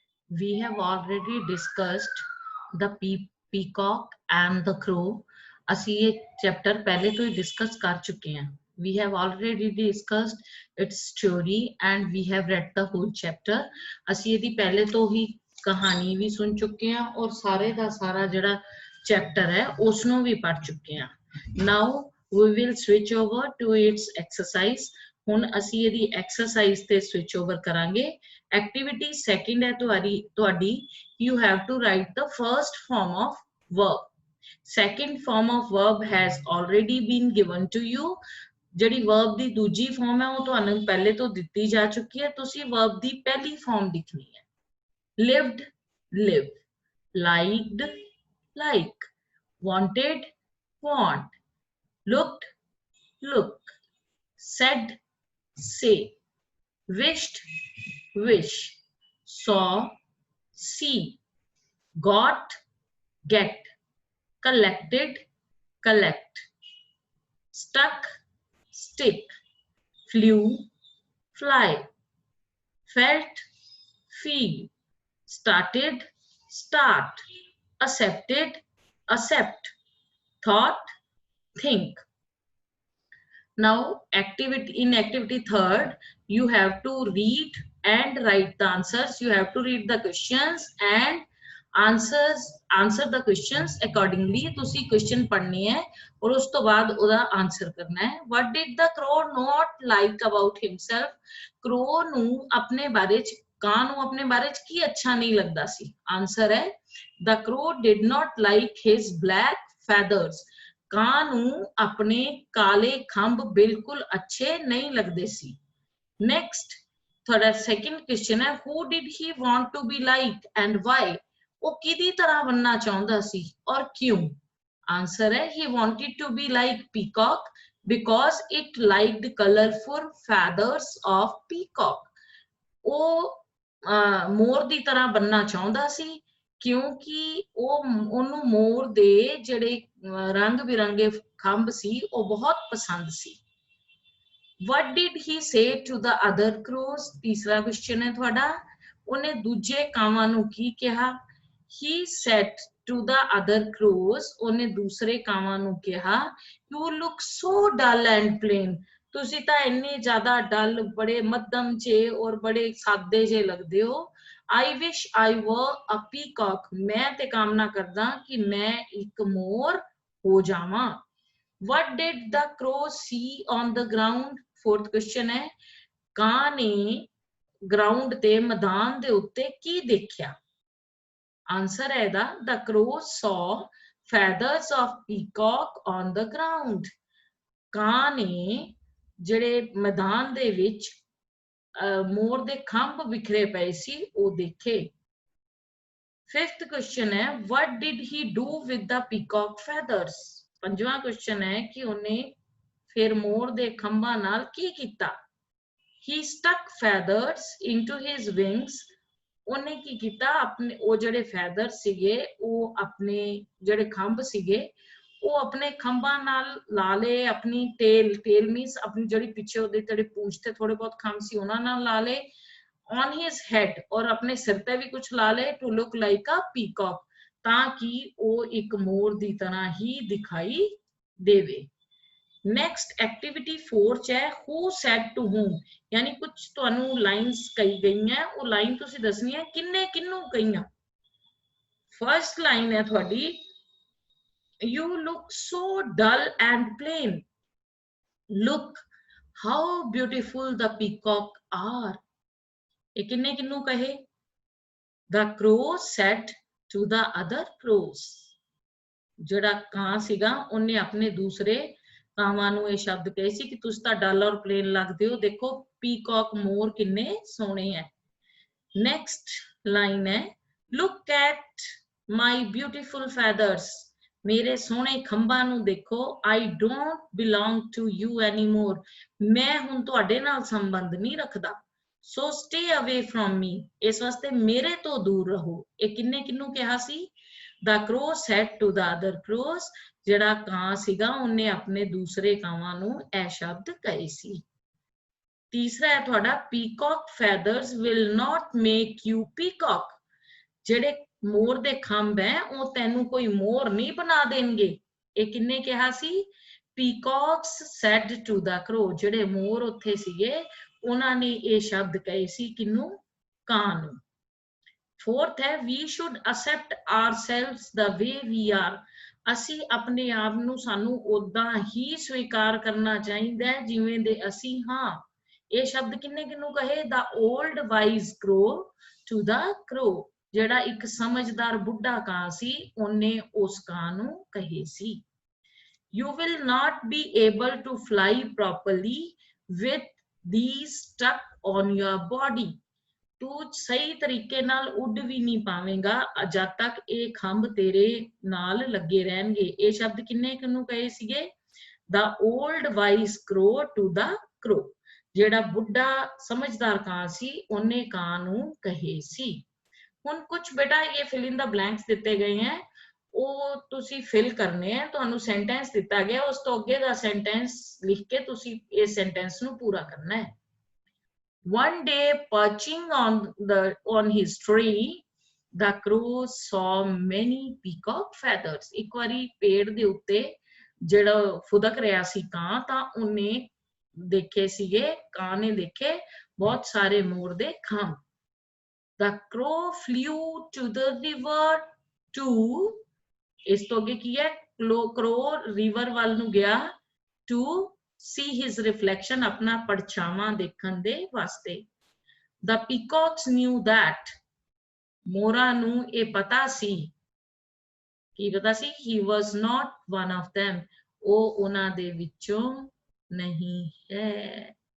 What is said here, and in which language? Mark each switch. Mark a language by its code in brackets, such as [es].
[en] we have already discussed the peacock and the crow. [pa] ਅਸੀਂ ਇਹ chapter ਪਹਿਲੇ ਤੋਂ ਹੀ ਡਿਸਕਸ ਕਰ ਚੁੱਕੇ ਹਾਂ. [en] We have already discussed its story and we have read the whole chapter. [pa] ਅਸੀਂ ਇਹਦੀ ਪਹਿਲੇ ਤੋਂ ਹੀ ਕਹਾਣੀ ਵੀ ਸੁਣ ਚੁੱਕੇ ਹਾਂ ਔਰ ਸਾਰੇ ਦਾ ਸਾਰਾ ਜਿਹੜਾ ਚੈਪਟਰ ਹੈ ਉਸ ਨੂੰ ਵੀ ਪੜ੍ਹ ਚੁੱਕੇ ਹਾਂ. [en] Now we will switch over to its exercise. [pa] ਹੁਣ ਅਸੀਂ ਇਹਦੀ ਐਕਸਰਸਾਈਜ਼ ਤੇ ਸਵਿਚ ਓਵਰ ਕਰਾਂਗੇ. ਐਕਟੀਵਿਟੀ ਸੈਕਿੰਡ ਹੈ ਤੁਹਾਡੀ [en] you have to write the first form of verb. Second form of verb has already been given to you. [pa] ਜਿਹੜੀ verb ਦੀ ਦੂਜੀ farm ਹੈ ਉਹ ਤੁਹਾਨੂੰ ਪਹਿਲੇ ਤੋਂ ਦਿੱਤੀ ਜਾ ਚੁੱਕੀ ਹੈ. ਤੁਸੀਂ verb ਦੀ ਪਹਿਲੀ ਫਾਰਮ ਲਿਖਣੀ ਹੈ. [en] lived live, liked like, wanted want, looked look, said say, wished wish, saw see, got get, collected collect, stuck stick, flew fly, felt feel, started start, accepted accept, thought think. Now in activity third you have to read and write the answers. You have to read the questions and answer the questions accordingly. [pa] तुसी question पढ़नी है और उस तो बाद उदा answer करना है. [en] What did the crow not like about himself? [pa] crow ਨੂੰ अपने बारे च ਕਾਂ ਨੂੰ अपने बारे च की अच्छा नहीं लगदा सी. [en] answer है the crow did not like his black feathers. [pa] ਕਾਂ ਨੂੰ ਆਪਣੇ ਕਾਲੇ ਖੰਭ ਬਿਲਕੁਲ ਅੱਛੇ ਨਹੀਂ ਲੱਗਦੇ ਸੀ. [en] next ਤੁਹਾਡਾ second question ਹੈ who did he want to be like and why? [pa] ਉਹ ਕਿਹਦੀ ਤਰ੍ਹਾਂ ਬਣਨਾ ਚਾਹੁੰਦਾ ਸੀ ਔਰ ਕਿਉਂ? [en] answer ਹੈ he wanted to be like peacock because it liked colorful feathers of peacock. [pa] ਉਹ ਮੋਰ ਦੀ ਤਰ੍ਹਾਂ ਬਣਨਾ ਚਾਹੁੰਦਾ ਸੀ ਕਿਉਂਕਿ ਉਹਨੂੰ ਮੋਰ ਦੇ ਜਿਹੜੇ ਰੰਗ ਬਿਰੰਗੇ ਖੰਭ ਸੀ ਉਹ ਬਹੁਤ ਪਸੰਦ ਸੀ. [en] what did he say to the other crows? [pa] ਤੀਸਰਾ ਕੁਐਸਚਨ ਹੈ ਤੁਹਾਡਾ ਉਹਨੇ ਦੂਜੇ ਕਾਵਾਂ ਨੂੰ ਕੀ ਕਿਹਾ? [en] he said to the other crows [pa] ਉਹਨੇ ਦੂਸਰੇ ਕਾਵਾਂ ਨੂੰ ਕਿਹਾ [en] you look so dull and plain. [pa] ਤੁਸੀਂ ਤਾਂ ਇੰਨੇ ਜ਼ਿਆਦਾ ਡਲ ਬੜੇ ਮੱਧਮ ਜੇ ਔਰ ਬੜੇ ਸਾਦੇ ਜੇ ਲੱਗਦੇ ਹੋ. [en] I wish I were a peacock. [pa] ਮੈਂ ਤੇ ਕਾਮਨਾ ਕਰਦਾ ਕਿ ਮੈਂ ਇੱਕ ਮੋਰ ਹੋ ਜਾਵਾਂ. [en] What did the crow see on the ground? [pa] Fourth question ਹੈ ਕਾਂ ਨੇ ਗਰਾਊਂਡ ਤੇ ਮੈਦਾਨ ਦੇ ਉੱਤੇ ਕੀ ਦੇਖਿਆ? [en] answer [pa] ਹੈ ਇਹਦਾ [en] the crow saw feathers of peacock on the ground. [pa] ਕਾਂ ਨੇ ਜਿਹੜੇ ਮੈਦਾਨ ਦੇ ਵਿੱਚ ਮੋਰ ਦੇ ਖੰਭ ਵਿਖਰੇ ਪਏ ਸੀ ਉਹ ਦੇਖੇ. ਫਿਫਥ ਕੁਐਸਚਨ ਹੈ [en] what did he do with the peacock feathers? [pa] ਪੰਜਵਾਂ ਕੁਐਸਚਨ ਹੈ ਕਿ ਉਹਨੇ ਫਿਰ ਮੋਰ ਦੇ ਖੰਭਾਂ ਨਾਲ ਕੀ ਕੀਤਾ? he stuck feathers into his wings. ਉਹਨੇ ਕੀ ਕੀਤਾ ਆਪਣੇ ਉਹ ਜਿਹੜੇ ਫੈਦਰ ਸੀਗੇ ਉਹ ਆਪਣੇ ਜਿਹੜੇ ਖੰਭ ਸੀਗੇ ਉਹ ਆਪਣੇ ਖੰਭਾਂ ਨਾਲ ਲਾ ਲਏ. ਆਪਣੀ ਟੇਲ ਮੀਨਸ ਆਪਣੀ ਜਿਹੜੀ ਪਿੱਛੇ ਉਹਦੇ ਜਿਹੜੇ ਪੂੰਛ ਤੇ ਥੋੜੇ ਬਹੁਤ ਖੰਭ ਸੀ ਉਹਨਾਂ ਨਾਲ ਲਾ ਲਏ. [en] on his head [pa] ਔਰ ਆਪਣੇ ਸਿਰ ਤੇ ਵੀ ਕੁਝ ਲਾ ਲਏ [en] to look like a peacock [pa] ਤਾਂ ਕਿ ਉਹ ਇੱਕ ਮੋਰ ਦੀ ਤਰ੍ਹਾਂ ਹੀ ਦਿਖਾਈ ਦੇਵੇ. [en] next activity 4 ਚ ਹੈ who said to whom. [pa] ਯਾਨੀ ਕੁਝ ਤੁਹਾਨੂੰ ਲਾਈਨਸ ਕਹੀ ਗਈਆਂ ਉਹ ਲਾਈਨ ਤੁਸੀਂ ਦੱਸਣੀ ਹੈ ਕਿੰਨੇ ਕਿਹਨੂੰ ਕਹੀਆਂ. ਫਰਸਟ ਲਾਈਨ ਹੈ ਤੁਹਾਡੀ [en] you look so dull and plain. look how beautiful the peacock are. [pa] ਇਹ ਕਿੰਨੇ ਕਿਹਨੂੰ ਕਹੇ? [en] the crow said to the other crows. [pa] ਜਿਹੜਾ ਕਾਂ ਸੀਗਾ ਉਹਨੇ ਆਪਣੇ ਦੂਸਰੇ ਕਾਵਾਂ ਨੂੰ ਇਹ ਸ਼ਬਦ ਕਹੇ ਸੀ ਕਿ ਤੁਸੀਂ ਤਾਂ ਡਲ ਔਰ ਪਲੇਨ ਲੱਗਦੇ ਹੋ. ਦੇਖੋ ਪੀਕੌਕ ਮੋਰ ਕਿੰਨੇ ਸੋਹਣੇ ਹੈ. ਨੈਕਸਟ ਲਾਈਨ ਹੈ [en] look at my beautiful feathers. [pa] ਮੇਰੇ ਸੋਹਣੇ ਖੰਭਾਂ ਨੂੰ ਦੇਖੋ. [en] I don't belong to you anymore. [pa] ਮੈਂ ਹੁਣ ਤੁਹਾਡੇ ਨਾਲ ਸੰਬੰਧ ਨਹੀਂ ਰੱਖਦਾ. [en] so stay away from me. [pa] ਇਸ ਵਾਸਤੇ ਮੇਰੇ ਤੋਂ ਦੂਰ ਰਹੋ. ਇਹ ਕਿੰਨੇ ਕਿਹਨੂੰ ਕਿਹਾ ਸੀ? [en] the crow said to the other crows. [pa] ਜਿਹੜਾ ਕਾਂ ਸੀਗਾ ਉਹਨੇ ਆਪਣੇ ਦੂਸਰੇ ਕਾਵਾਂ ਨੂੰ ਇਹ ਸ਼ਬਦ ਕਹੇ ਸੀ. ਤੀਸਰਾ ਹੈ ਤੁਹਾਡਾ [en] peacock feathers will not make you peacock. [pa] ਜਿਹੜੇ ਮੋਰ ਦੇ ਖੰਭ ਹੈ ਉਹ ਤੈਨੂੰ ਕੋਈ ਮੋਰ ਨਹੀਂ ਬਣਾ ਦੇਣਗੇ। ਇਹ ਕਿੰਨੇ ਕਿਹਾ ਸੀ? [en] Peacocks said to the crow. [pa] ਜਿਹੜੇ ਮੋਰ ਉੱਥੇ ਸੀਗੇ ਉਹਨਾਂ ਨੇ ਇਹ ਸ਼ਬਦ ਕਹੇ ਸੀ ਕਿਨੂੰ? ਕਾਂ ਨੂੰ। ਫੋਰਥ ਹੈ [en] We should accept ourselves the way we are. [pa] ਅਸੀਂ ਆਪਣੇ ਆਪ ਨੂੰ ਸਾਨੂੰ ਉਦਾਂ ਹੀ ਸਵੀਕਾਰ ਕਰਨਾ ਚਾਹੀਦਾ ਹੈ ਜਿਵੇਂ ਦੇ ਅਸੀਂ ਹਾਂ। ਇਹ ਸ਼ਬਦ ਕਿੰਨੇ ਕਿਨੂੰ ਕਹੇ? [en] The old wise crow to the crow. [pa] ਜਿਹੜਾ ਇੱਕ ਸਮਝਦਾਰ ਬੁੱਢਾ ਕਾਂ ਸੀ ਉਹਨੇ ਉਸ ਕਾਂ ਨੂੰ ਕਹੇ ਸੀ। [en] You will not be able to fly properly with these stuck on your body. [pa] ਤੂੰ ਸਹੀ ਤਰੀਕੇ ਨਾਲ ਉੱਡ ਵੀ ਨਹੀਂ ਪਾਵੇਂਗਾ ਜਦ ਤੱਕ ਇਹ ਖੰਭ ਤੇਰੇ ਨਾਲ ਲੱਗੇ ਰਹਿਣਗੇ। ਇਹ ਸ਼ਬਦ ਕਿੰਨੇ ਕਿਨੂੰ ਕਹੇ ਸੀਗੇ? [en] The old wise crow to the crow। [pa] ਜਿਹੜਾ ਬੁੱਢਾ ਸਮਝਦਾਰ ਕਾਂ ਸੀ ਉਹਨੇ ਕਾਂ ਨੂੰ ਕਹੇ ਸੀ। ਹੁਣ ਕੁਝ ਬੇਟਾ ਇਹ ਫਿਲ ਇਨ ਦਾ ਬਲੈਂਕਸ ਦਿੱਤੇ ਗਏ ਹੈ, ਉਹ ਤੁਸੀਂ ਫਿਲ ਕਰਨੇ ਆ। ਤੁਹਾਨੂੰ ਸੈਂਟੈਂਸ ਦਿੱਤਾ ਗਿਆ, ਉਸ ਤੋਂ ਅੱਗੇ ਦਾ ਸੈਂਟੈਂਸ ਲਿਖ ਕੇ ਤੁਸੀਂ ਇਸ ਸੈਂਟੈਂਸ ਨੂੰ ਪੂਰਾ ਕਰਨਾ ਹੈ। [en] One day perching on his tree, the crow saw many peacock feathers। [pa] ਇੱਕ ਵਾਰੀ ਪੇੜ ਦੇ ਉੱਤੇ ਜਿਹੜਾ ਫੁਦਕ ਰਿਹਾ ਸੀ ਕਾਂ, ਤਾਂ ਉਹਨੇ ਦੇਖੇ ਸੀਗੇ, ਕਾਂ ਨੇ ਦੇਖੇ ਬਹੁਤ ਸਾਰੇ ਮੋਰ ਦੇ ਖੰਭ। [en] The crow flew to the river to, [pa] ਇਸ ਤੋਂ ਅੱਗੇ ਕੀ ਹੈ? crow river ਵੱਲ ਨੂੰ ਗਿਆ [en] to see his reflection, [pa] ਆਪਣਾ ਪਰਛਾਵਾਂ ਦੇਖਣ ਦੇ ਵਾਸਤੇ। [en] The peacocks knew that, [pa] ਮੋਰਾਂ ਨੂੰ ਇਹ ਪਤਾ ਸੀ। ਕੀ ਪਤਾ ਸੀ? [en] He was not one of them, [pa] ਉਹ ਉਹਨਾਂ ਦੇ ਵਿੱਚੋਂ ਨਹੀਂ ਹੈ।